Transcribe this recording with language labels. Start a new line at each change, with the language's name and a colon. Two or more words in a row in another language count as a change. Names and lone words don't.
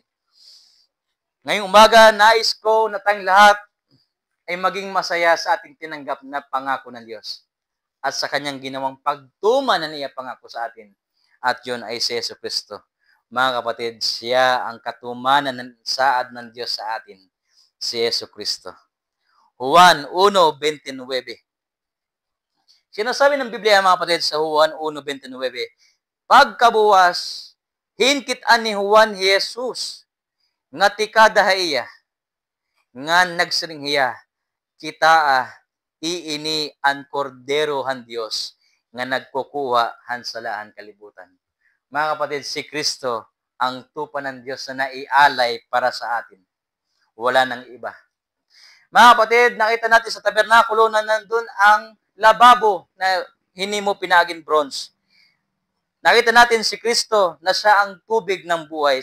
Filipino: Ngayong umaga, nais ko na tayong lahat ay maging masaya sa ating tinanggap na pangako ng Diyos at sa kanyang ginawang pagtuman na niya pangako sa atin. At yun ay si Yesu Kristo. Mga kapatid, siya ang katumanan ng saad ng Diyos sa atin, si Yesu Kristo. Juan 1:29. Sinasabi ng Biblia mga kapatid sa Juan 1:29,
Waray: pagkabuwas, hinkitan ni Juan Jesus, nga tikadahaiya, nga nagsiringhiya, kita iini ang kordero han Dios, nga nagkukuha han salahan kalibutan.
Filipino: Mga kapatid, si Kristo ang tupa ng Diyos na naialay para sa atin. Wala nang iba. Mga kapatid, nakita natin sa tabernakulo na nandun ang lababo na hinimo pinagin bronze. Nakita natin si Kristo na siya ang tubig ng buhay.